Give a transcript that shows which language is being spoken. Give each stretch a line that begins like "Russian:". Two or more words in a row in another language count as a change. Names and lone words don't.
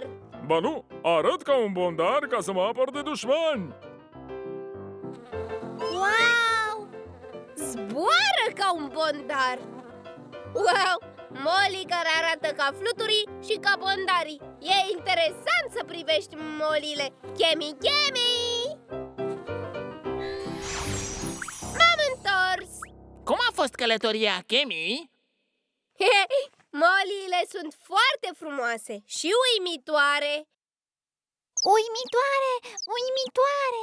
Romanian: Ba nu, arăt ca un bondar ca să mă apăr de dușmani. Wow! Zboară ca un bondar. Wow! Molly care arată ca fluturii și ca bondarii. E interesant să privești molile. Chemi, chemi! M-am întors. Cum a fost călătoria, Kemi? Moliile sunt foarte frumoase și uimitoare. Uimitoare, uimitoare!